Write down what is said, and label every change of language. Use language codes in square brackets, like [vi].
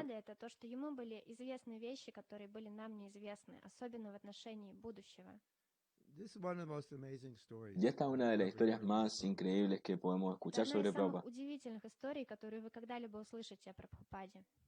[ru] Это то, что ему были известны вещи, которые были нам неизвестны, особенно в отношении будущего. [es] Y esta es una de las historias más increíbles que podemos escuchar sobre Prabhupada. [ru] Это одна из самых удивительных историй, которые вы когда-либо услышите о Прабхупаде.